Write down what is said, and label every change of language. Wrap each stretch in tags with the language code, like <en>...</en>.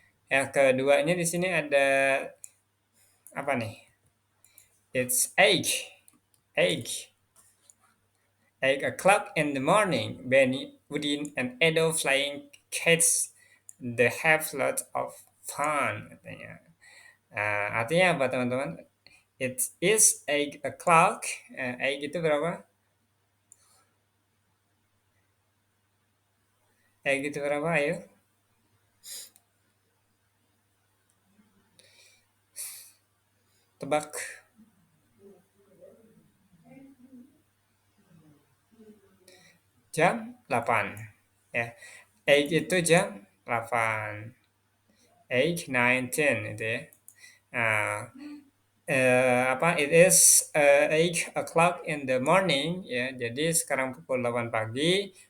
<id>Yang keduanya di sini ada apa nih?</id> <en>It's 8 o'clock in the morning. Benny, Udin, and Edo flying kites. They have lots of fun katanya.</en> <id>Artinya apa teman-teman?</id> <en>It is 8 o'clock.</en> <id>8 itu berapa? 8 itu berapa? Ayo. Tebak. Jam 8. Ya. 8 itu jam 8. 8, 9, 10 itu ya.</id> <en>Nah, apa it is 8 o'clock in the morning ya.</en> <id>Jadi sekarang pukul 8 pagi.</id>